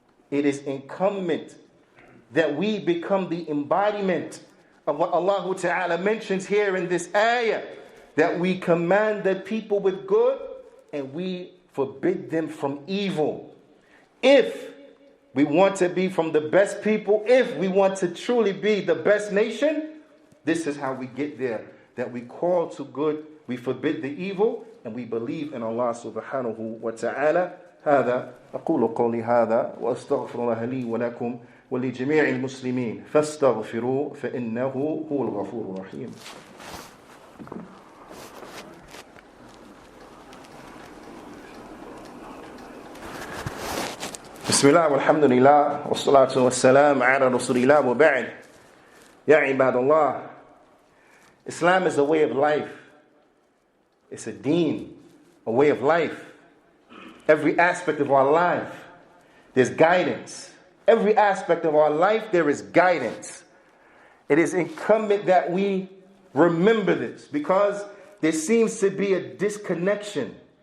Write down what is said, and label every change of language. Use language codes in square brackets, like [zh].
[en] It is incumbent that we become the embodiment of what Allah Ta'ala mentions here in this ayah, that we command the people with good and we forbid them from evil. If we want to be from the best people, if we want to truly be the best nation, this is how we get there. That we call to good, we forbid the evil, and we believe in Allah subhanahu wa ta'ala. [ar] هذا أقول قولي هذا وأستغفر الله لي ولكم ولجميع المسلمين فاستغفروه فإنه هو الغفور الرحيم. بسم الله والحمد لله والصلاة والسلام على رسول الله وبعد. يا عباد الله, [en] Islam is a way of life. It's a deen, a way of life. Every aspect of our life, there's guidance. Every aspect of our life, there is guidance. It is incumbent that we remember this because there seems to be a disconnection.